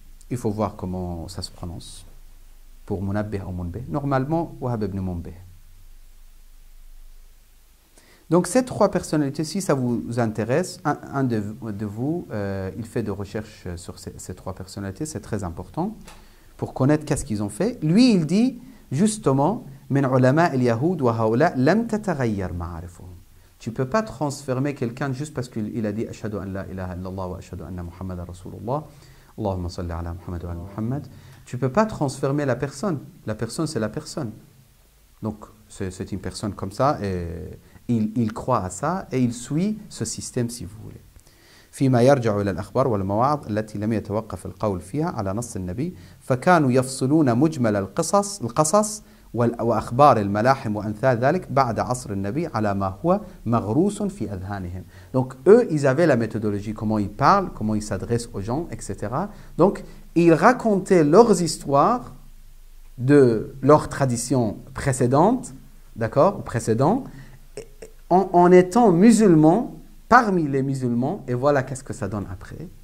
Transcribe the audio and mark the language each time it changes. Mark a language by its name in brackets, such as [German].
[French] Il faut voir comment ça se prononce. Pour Munabbih ou Munbih. Normalement, Wahab ibn Munbih. Donc ces 3 personnalités, si ça vous intéresse, un de vous, il fait des recherches sur ces 3 personnalités, c'est très important, pour connaître qu'est-ce qu'ils ont fait. Lui, il dit, justement, [Arabic] من علماء اليهود وهؤلاء لم تتغير معارفهم. [French] Tu ne peux pas transformer quelqu'un juste parce qu'il a dit [Arabic] أشهد أن لا إله إلا الله وأشهد أن محمد رسول الله اللهم صل على محمد وعلى محمد. [French] Tu ne peux pas transformer la personne. La personne, c'est la personne. Donc, c'est une personne comme ça et il croit à ça et il suit ce système si vous voulez. [Arabic] فيما يرجع إلى الأخبار والمواعظ التي لم يتوقف القول فيها على نص النبي فكانوا يفصلون مجمل القصص وأخبار الملاحم وأمثال ذلك بعد عصر النبي على ما هو مغروس في أذهانهم. [French] Donc eux, ils avaient la méthodologie, comment ils parlent, comment ils s'adressent aux gens, etc. Donc ils racontaient leurs histoires de leur tradition précédente, d'accord, précédent, en étant musulmans, parmi les musulmans, et voilà qu'est-ce que ça donne après.